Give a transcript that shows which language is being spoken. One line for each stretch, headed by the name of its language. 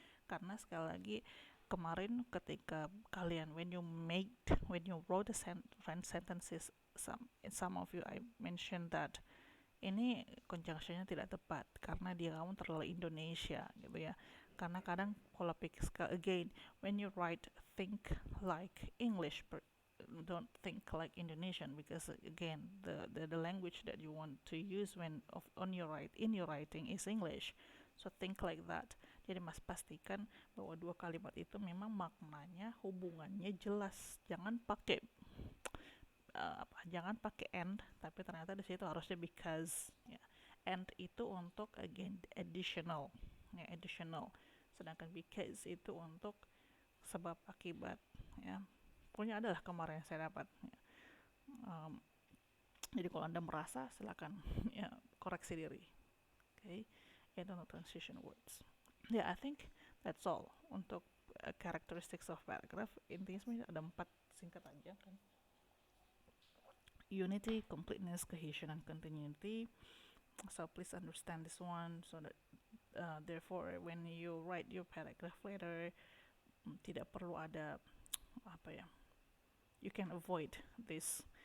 Indonesian: Karena sekali lagi, kemarin ketika kalian
English: when you wrote the sentences, some of you I mentioned that
Indonesian: ini conjunctionnya tidak tepat karena dia kamu terlalu Indonesia gitu ya. Karena kadang kalau
English: again when you write think like English, don't think like Indonesian, because again the language that you want to use in your writing is English. So think like that.
Indonesian: Jadi mas pastikan bahwa dua kalimat itu memang maknanya, hubungannya jelas. Jangan pakai jangan pakai and, tapi ternyata di situ harusnya because. Ya.
English: And itu untuk again additional, ya, additional.
Indonesian: Sedangkan because itu untuk sebab akibat. Ya. Pokoknya adalah kemarin yang saya dapat. Ya. Jadi kalau Anda merasa silakan ya koreksi diri.
English: Okay,
Indonesian: itu untuk transition words.
English: Yeah, I think that's all
Indonesian: untuk
English: characteristics of paragraph.
Indonesian: Intinya sebenarnya ada 4, singkat aja kan.
English: Unity, completeness, cohesion, and continuity. So please understand this one, so that therefore when you write your paragraph later,
Indonesian: tidak perlu ada apa ya,
English: you can avoid this.